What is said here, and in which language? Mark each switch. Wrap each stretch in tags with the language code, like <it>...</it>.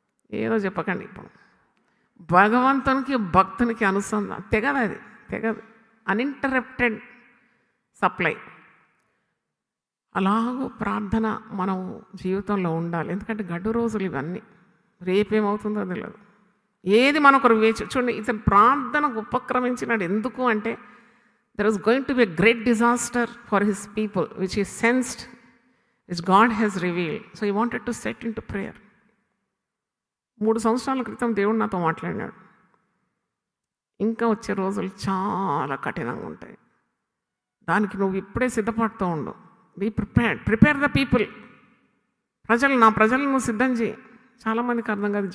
<te>ఏదో చెప్పకండి ఇప్పుడు. భగవంతునికి భక్తునికి అనుసంధానం తెగదు, అది తెగదు. Uninterrupted supply. అలాగూ ప్రార్థన మనం జీవితంలో ఉండాలి. ఎందుకంటే గడ్డు రోజులు ఇవన్నీ, రేపేమవుతుందో తెలియదు. ఏది మనొకరు చూడండి, ఇతను ప్రార్థనకు ఉపక్రమించినాడు. ఎందుకు అంటే</te> <en>there is going to be a great disaster for his people, which he sensed, which God has revealed. So he wanted to set into prayer.</en> <te>3 సంవత్సరాల క్రితం దేవుడు నాతో మాట్లాడినాడు. ఇంకా వచ్చే రోజులు చాలా కఠినంగా ఉంటాయి. దానికి నువ్వు ఇప్పుడే సిద్ధపడుతూ ఉండు.</te> <en>Be prepared. Prepare the people.</en> <te>నా ప్రజలను నువ్వు సిద్ధం చేయి. చాలామందికి అర్థం కాదు.</te>